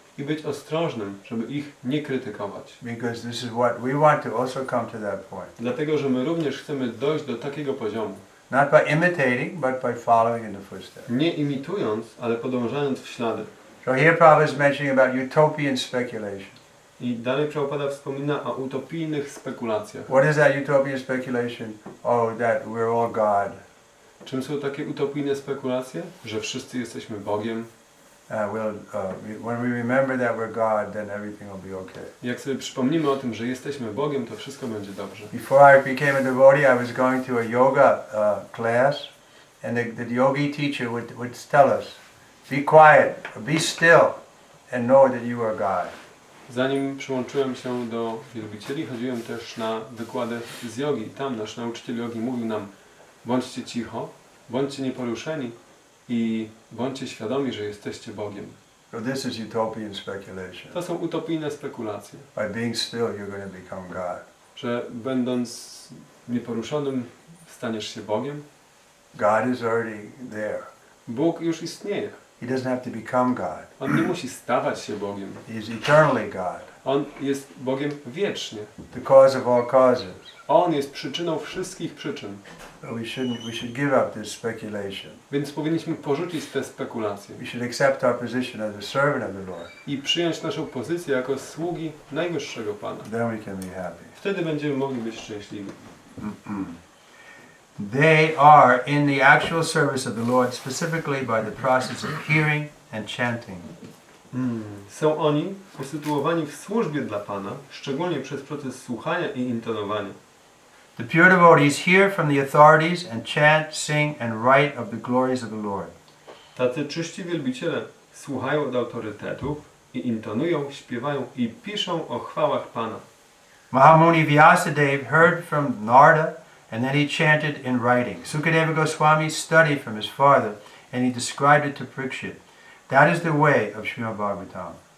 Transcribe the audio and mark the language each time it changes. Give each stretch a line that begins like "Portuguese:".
Polish: I być ostrożnym, żeby ich nie krytykować.
English: Because this is what we want to also come to that point.
Polish: Dlatego, że my również chcemy dojść do takiego poziomu.
English: Not by imitating, but by following in the footsteps.
Polish: Nie imitując, ale podążając w ślady.
English: So here Prabhupada is mentioning about utopian speculation.
Polish: I dalej Prabhupada wspomina o utopijnych spekulacjach.
English: What is that utopian speculation? Oh, that we're all God.
Polish: Czym są takie utopijne spekulacje? Że wszyscy jesteśmy Bogiem.
English: When we remember that we're God, then everything will be okay.
Polish: Jak sobie przypomnimy o tym, że jesteśmy Bogiem, to wszystko będzie dobrze.
English: Before I became a devotee, I was going to a yoga class, and the yogi teacher would tell us, be quiet, be still, and know that you are God.
Polish: Zanim przyłączyłem się do wielbicieli, chodziłem też na wykłady z jogi. Tam nasz nauczyciel jogi mówił nam, bądźcie cicho, bądźcie nieporuszeni i bądźcie świadomi, że jesteście Bogiem.
English: So this is utopian speculation.
Polish: To są utopijne spekulacje.
English: By being still, you're going to become God.
Polish: Że będąc nieporuszonym, staniesz się Bogiem.
English: God is already there.
Polish: Bóg już istnieje.
English: He doesn't have to become God.
Polish: On nie musi stawać się Bogiem.
English: He is eternally God.
Polish: On jest Bogiem wiecznie.
English: The cause of all causes.
Polish: On jest przyczyną wszystkich przyczyn.
English: So we should give up this speculation.
Polish: Więc powinniśmy porzucić te spekulacje
English: We should accept our position as a servant of the Lord.
Polish: i przyjąć naszą pozycję jako sługi najwyższego Pana.
English: Then we can be happy.
Polish: Wtedy będziemy mogli być szczęśliwi.
English: They are in the actual service of the Lord, specifically by the process of hearing and chanting.
Polish: Są oni usytuowani w służbie dla Pana, szczególnie przez proces słuchania i intonowania.
English: The pure devotees hear from the authorities and chant, sing, and write of the glories of the Lord.
Polish: Tacy czyści wielbiciele słuchają od autorytetów i intonują, śpiewają i piszą o chwałach Pana.
English: Mahamuni Vyasadeva heard from Narada, and then he chanted in writing. Sukadeva Goswami studied from his father, and he described it to Parikshit. That is the way of Srimad Bhagavatam.